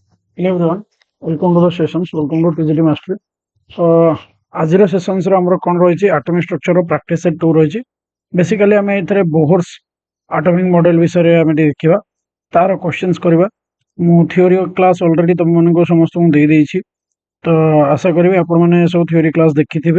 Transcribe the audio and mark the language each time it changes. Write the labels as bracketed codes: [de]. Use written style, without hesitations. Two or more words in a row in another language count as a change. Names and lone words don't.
[en] Hello everyone, welcome to the sessions. Welcome to TGT Mastery. [or] ଆଜିର ସେସନ୍ସରେ ଆମର କ'ଣ ରହିଛି [en] atomic structure practice set [or] 2 ରହିଛି। ବେସିକାଲି ଆମେ ଏଥିରେ [en] Bohr's atomic model [or] ବିଷୟରେ ଆମେ ଟିକେ ଦେଖିବା, ତାର କ୍ୱେଶ୍ଚନ୍ସ କରିବା। ମୁଁ [en] theory class already [or] ତୁମମାନଙ୍କୁ ସମସ୍ତଙ୍କୁ ଦେଇଦେଇଛି, ତ ଆଶା କରିବି ଆପଣମାନେ ସବୁ [en] theory class [or] ଦେଖିଥିବେ।